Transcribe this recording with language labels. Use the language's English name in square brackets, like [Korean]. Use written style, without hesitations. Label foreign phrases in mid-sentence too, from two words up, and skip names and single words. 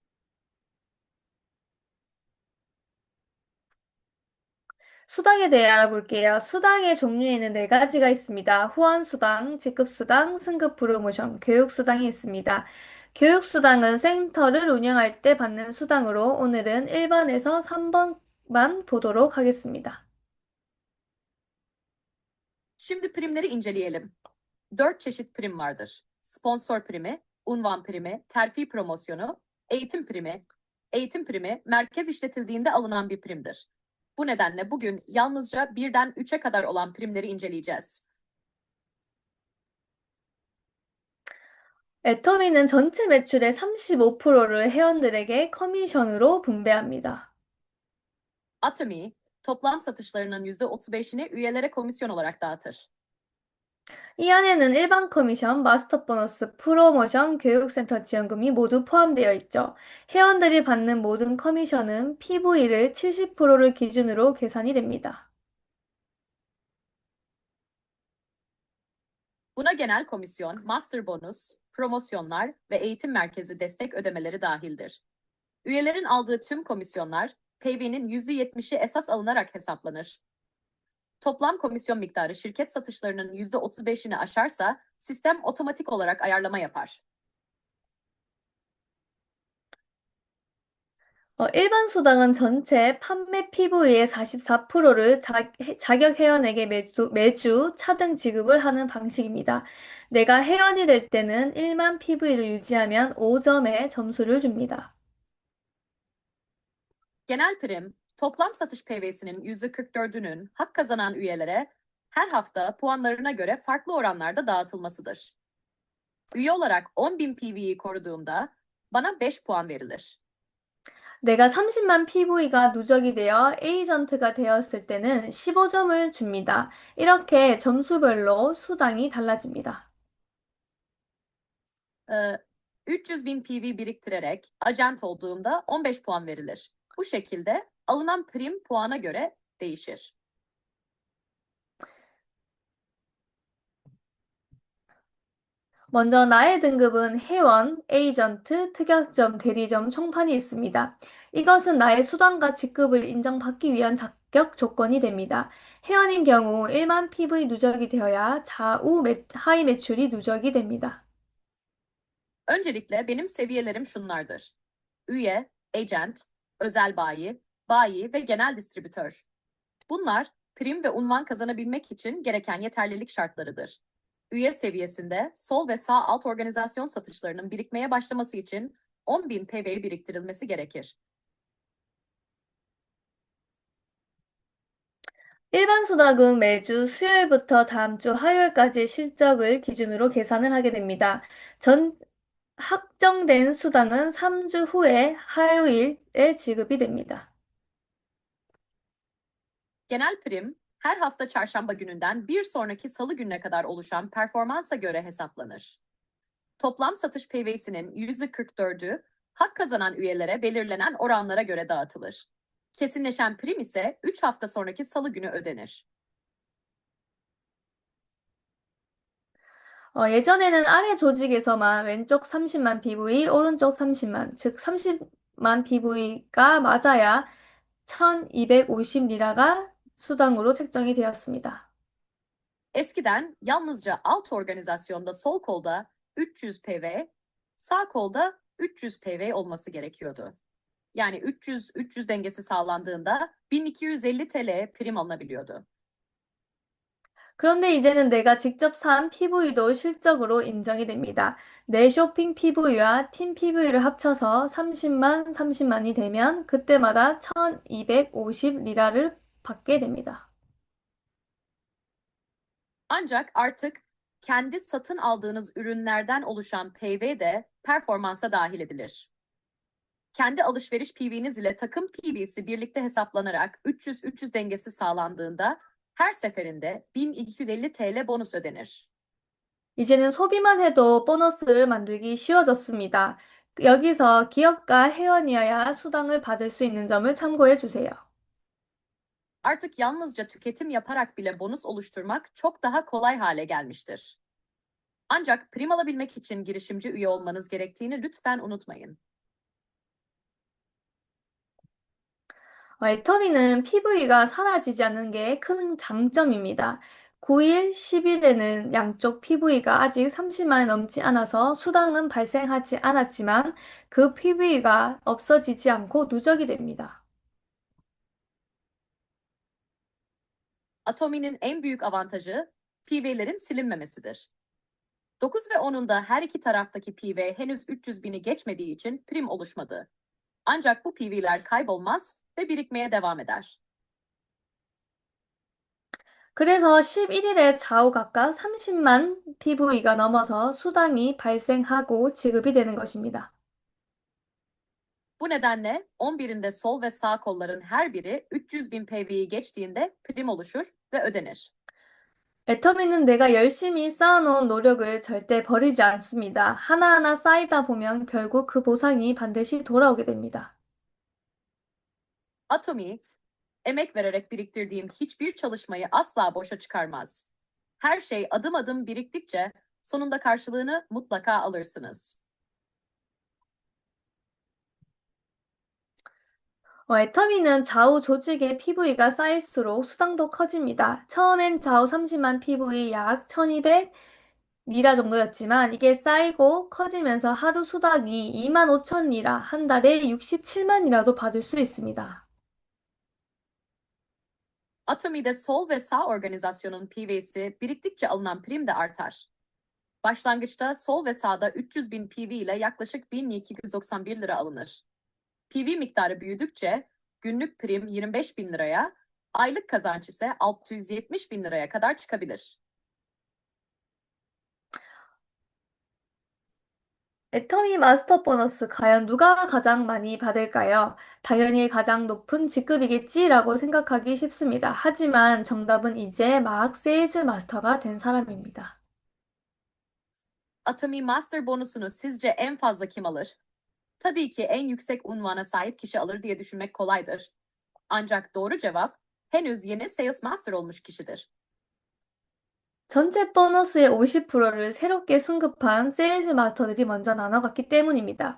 [Korean] 수당에 대해 알아볼게요. 수당의 종류에는 네 가지가 있습니다. 후원 수당, 직급 수당, 승급 프로모션, 교육 수당이 있습니다. 교육수당은 센터를 운영할 때 받는 수당으로 오늘은 1번에서 3번만 보도록 ha겠습니다. [Turkish] Şimdi primleri inceleyelim. 4 çeşit prim vardır. Sponsor primi, unvan primi, terfi promosyonu, eğitim primi. Eğitim primi merkez işletildiğinde alınan bir primdir. Bu nedenle bugün yalnızca 1'den 3'e kadar olan primleri inceleyeceğiz. [Korean] 애터미는 전체 매출의 35%를 회원들에게 커미션으로 분배합니다. [Turkish] Atomy, toplam satışlarının %35'ini üyelere komisyon olarak dağıtır. [Korean] 이 안에는 일반 커미션, 마스터 보너스, 프로모션, 교육센터 지원금이 모두 포함되어 있죠. 회원들이 받는 모든 커미션은 PV를 70%를 기준으로 계산이 됩니다. [Turkish] Buna genel komisyon, master bonus, promosyonlar ve eğitim merkezi destek ödemeleri dahildir. Üyelerin aldığı tüm komisyonlar, PV'nin %70'i esas alınarak hesaplanır. Toplam komisyon miktarı şirket satışlarının %35'ini aşarsa sistem otomatik olarak ayarlama yapar. [Korean] 일반 수당은 전체 판매 PV의 44%를 자격 회원에게 매주 차등 지급을 하는 방식입니다. 내가 회원이 될 때는 1만 PV를 유지하면 5점의 점수를 줍니다. [Turkish] Genel prim, toplam satış PV'sinin %44'ünün hak kazanan üyelere her hafta puanlarına göre farklı oranlarda dağıtılmasıdır. Üye olarak 10.000 PV'yi koruduğumda bana 5 puan verilir. [Korean] 내가 30만 PV가 누적이 되어 에이전트가 되었을 때는 15점을 줍니다. 이렇게 점수별로 수당이 달라집니다. [Turkish] 300.000 PV biriktirerek ajent olduğumda 15 puan verilir. Bu şekilde alınan prim puana göre değişir. [Korean] 먼저 나의 등급은 회원, 에이전트, 특약점, 대리점, 총판이 있습니다. 이것은 나의 수당과 직급을 인정받기 위한 자격 조건이 됩니다. 회원인 경우 1만 PV 누적이 되어야 하위 매출이 누적이 됩니다. [Turkish] Öncelikle benim seviyelerim şunlardır. Üye, agent, özel bayi, bayi ve genel distribütör. Bunlar prim ve unvan kazanabilmek için gereken yeterlilik şartlarıdır. Üye seviyesinde sol ve sağ alt organizasyon satışlarının birikmeye başlaması için 10.000 PV biriktirilmesi gerekir. [Korean] 일반 수당은 매주 수요일부터 다음 주 화요일까지 실적을 기준으로 계산을 하게 됩니다. 확정된 수당은 3주 후에 화요일에 지급이 됩니다. [Turkish] Genel prim her hafta çarşamba gününden bir sonraki salı gününe kadar oluşan performansa göre hesaplanır. Toplam satış PV'sinin %44'ü hak kazanan üyelere belirlenen oranlara göre dağıtılır. Kesinleşen prim ise 3 hafta sonraki salı günü ödenir. [Korean] 예전에는 아래 조직에서만 왼쪽 30만 PV, 오른쪽 30만, 즉 30만 PV가 맞아야 1250리라가 수당으로 책정이 되었습니다. [Turkish] Eskiden yalnızca alt organizasyonda sol kolda 300 PV, sağ kolda 300 PV olması gerekiyordu. Yani 300-300 dengesi sağlandığında 1250 TL prim alınabiliyordu. [Korean] 그런데 이제는 내가 직접 산 PV도 실적으로 인정이 됩니다. 내 쇼핑 PV와 팀 PV를 합쳐서 30만이 되면 그때마다 1250리라를 받게 됩니다. [Turkish] Ancak artık kendi satın aldığınız ürünlerden oluşan PV de performansa dahil edilir. Kendi alışveriş PV'niz ile takım PV'si birlikte hesaplanarak 300-300 dengesi sağlandığında her seferinde 1250 TL bonus ödenir. [Korean] 이제는 소비만 해도 보너스를 만들기 쉬워졌습니다. 여기서 기업가 회원이어야 수당을 받을 수 있는 점을 참고해 주세요. [Turkish] Artık yalnızca tüketim yaparak bile bonus oluşturmak çok daha kolay hale gelmiştir. Ancak prim alabilmek için girişimci üye olmanız gerektiğini lütfen unutmayın. [Korean] 애터미는 PV가 사라지지 않는 게 큰 장점입니다. 9일, 10일에는 양쪽 PV가 아직 30만이 넘지 않아서 수당은 발생하지 않았지만 그 PV가 없어지지 않고 누적이 됩니다. [Turkish] Atomi'nin en büyük avantajı PV'lerin silinmemesidir. 9 ve 10'unda her iki taraftaki PV henüz 300 bini geçmediği için prim oluşmadı. Ancak bu PV'ler kaybolmaz ve birikmeye devam eder. [Korean] 그래서 11일에 좌우 각각 30만 PV가 넘어서 수당이 발생하고 지급이 되는 것입니다. [Turkish] Bu nedenle 11'inde sol ve sağ kolların her biri 300 bin PV'yi geçtiğinde prim oluşur ve ödenir. [Korean] 애터미는 내가 열심히 쌓아놓은 노력을 절대 버리지 않습니다. 하나하나 쌓이다 보면 결국 그 보상이 반드시 돌아오게 됩니다. [Turkish] Atomi, emek vererek biriktirdiğim hiçbir çalışmayı asla boşa çıkarmaz. Her şey adım adım biriktikçe sonunda karşılığını mutlaka alırsınız. [Korean] 애터미는 좌우 조직의 PV가 쌓일수록 수당도 커집니다. 처음엔 좌우 30만 PV 약 1200 리라 정도였지만 이게 쌓이고 커지면서 하루 수당이 2만 5천 리라, 한 달에 67만 리라도 받을 수 있습니다. [Turkish] Atomi'de sol ve sağ organizasyonun PV'si biriktikçe alınan prim de artar. Başlangıçta sol ve sağda 300 bin PV ile yaklaşık 1291 lira alınır. PV miktarı büyüdükçe günlük prim 25 bin liraya, aylık kazanç ise 670 bin liraya kadar çıkabilir. [Korean] 애터미 마스터 보너스 과연 누가 가장 많이 받을까요? 당연히 가장 높은 직급이겠지라고 생각하기 쉽습니다. 하지만 정답은 이제 막 세일즈 마스터가 된 사람입니다. [Turkish] Atomi Master bonusunu sizce en fazla kim alır? Tabii ki en yüksek unvana sahip kişi alır diye düşünmek kolaydır. Ancak doğru cevap henüz yeni Sales Master olmuş kişidir. [Korean] 전체 보너스의 50%를 새롭게 승급한 세일즈 마스터들이 먼저 나눠갔기 때문입니다.